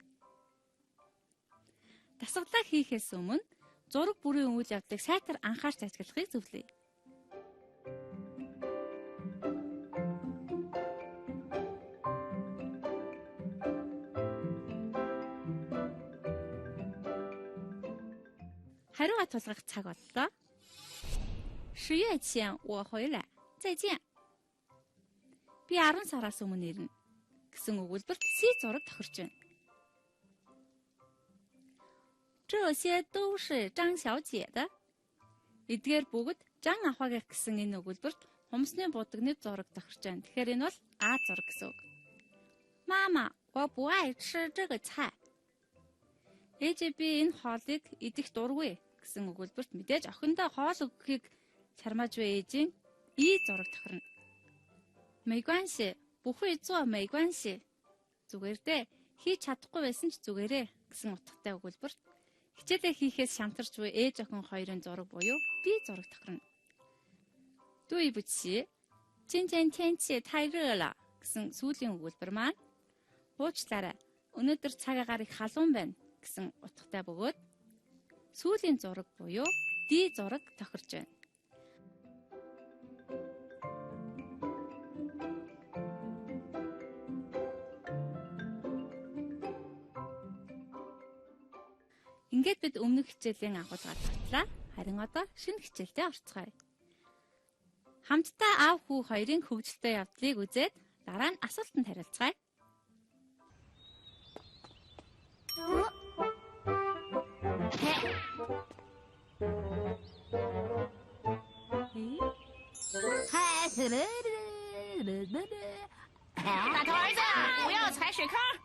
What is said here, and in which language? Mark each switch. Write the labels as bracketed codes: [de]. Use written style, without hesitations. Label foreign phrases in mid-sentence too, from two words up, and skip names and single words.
[mn] Дасгалаа хийхээс өмнө зураг бүрийн үйл явдлыг сайтар анхаарч ажиглахыг зөвлөе. хариугаа тулгах цаг боллоо. [zh] 10 月前我回来，再见. [mn] Би 10 сараас өмнө ирнэ гэсэн өгүүлбэрт C зураг тохирч байна. [zh] 这些都是张小姐的. [mn] Эдгээр бүгд Жан ахвагийнх гэсэн энэ өгүүлбэрт хумсны будагны зураг тохирч байна. Тэгэхээр энэ бол А зураг гэсэн үг. [zh] 妈妈，我不爱吃这个菜. [mn] Ээж би энэ хоолыг идэх дургүй гэсэн өгүүлбэрт мэдээж охиндоо хоол өгөхийг чармааж буй ээжийн И зураг тохирно. [zh] 没关系，不会做没关系. [mn] Зүгээр дээ, хийж чадахгүй байсан ч зүгээрээ гэсэн утгатай өгүүлбэрт хичээлээ хийхээс шантарч буй ээж охин хоёрын зураг буюу B зураг тохирно. [zh] 对不起，今天天气太热了 [mn] гэсэн сүүлийн өгүүлбэр маань уучлаарай, өнөөдөр цаг агаар их халуун байна гэсэн утгатай бөгөөд сүүлийн зураг буюу D зураг тохирч байна. Ингээд бид өмнөх хичээлийн агуулгаар батлаа. Харин одоо шинэ хичээлдээ орцгоё. Хамтдаа аав хүү хоёрын хөгжилтэй явдлыг үзээд дараа нь асуултанд хариулцгаая. [zh] 大头儿子，不要踩水坑！